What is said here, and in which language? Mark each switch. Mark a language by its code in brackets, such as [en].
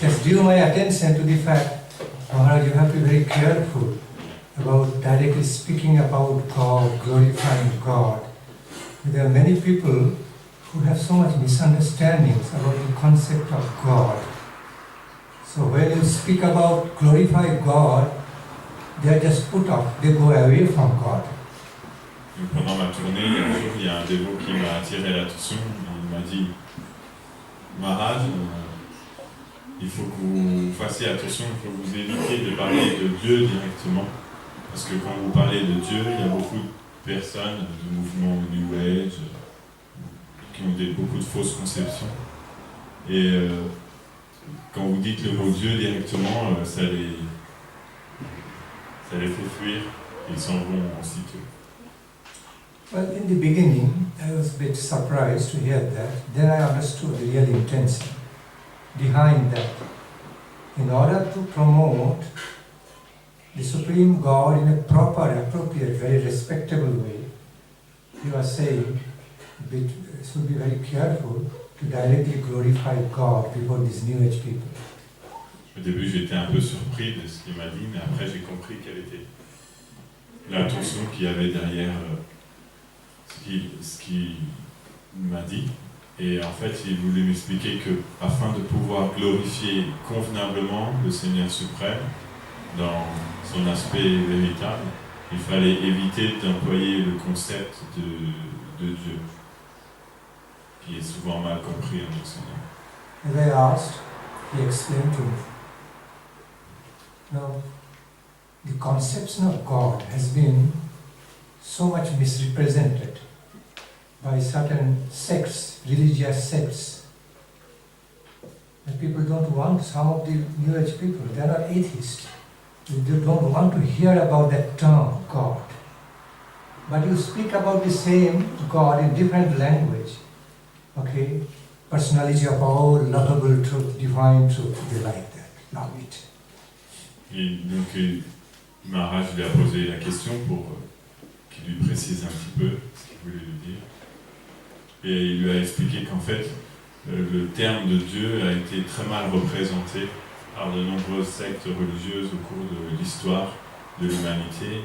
[en] just drew my attention to the fact, Maharaj, you have to be very careful about directly speaking about God, glorifying God. There are many people who have so much misunderstandings about the concept of God. So when you speak about glorify God, they are just put off, they go away from God. [fr] Pendant ma tournée, il y a un dévot qui m'a attiré l'attention. Il m'a dit, Maharaj, il faut que vous fassiez attention, il faut que vous évitiez de parler de Dieu directement. Parce que quand vous parlez de Dieu, il y a beaucoup de personnes du mouvement New Age qui ont beaucoup de fausses conceptions. Et quand vous dites le mot Dieu directement, ça les fait fuir. Ils s'en vont aussitôt. [en] Well, in the beginning, I was a bit surprised to hear that. Then I understood the real intention behind that. In order to promote the Supreme God in a proper, appropriate, very respectable way, you are saying should be very careful to directly glorify God before these New Age people. [fr] Au début, j'étais un peu surpris de ce qu'il m'a dit, mais après, j'ai compris quelle était l'intention qu'il y avait derrière ce qu'il m'a dit. Et en fait, il voulait m'expliquer que, afin de pouvoir glorifier convenablement le Seigneur suprême dans son aspect véritable, il fallait éviter d'employer le concept de Dieu, qui est souvent mal compris en Occident. [en] As I asked, he explained to me. Now, the conception of God has been so much misrepresented by certain sects, religious sects. And people don't want, some of the New Age people, they are not atheists. They don't want to hear about that term, God. But you speak about the same God in different language. Okay? Personality of all, lovable truth, divine truth, they like that, love it. [fr] Et donc, Maharaj lui a posé la question pour qu'il lui précise un petit peu ce qu'il voulait lui dire. Et il lui a expliqué qu'en fait, le terme de Dieu a été très mal représenté par de nombreuses sectes religieuses au cours de l'histoire de l'humanité.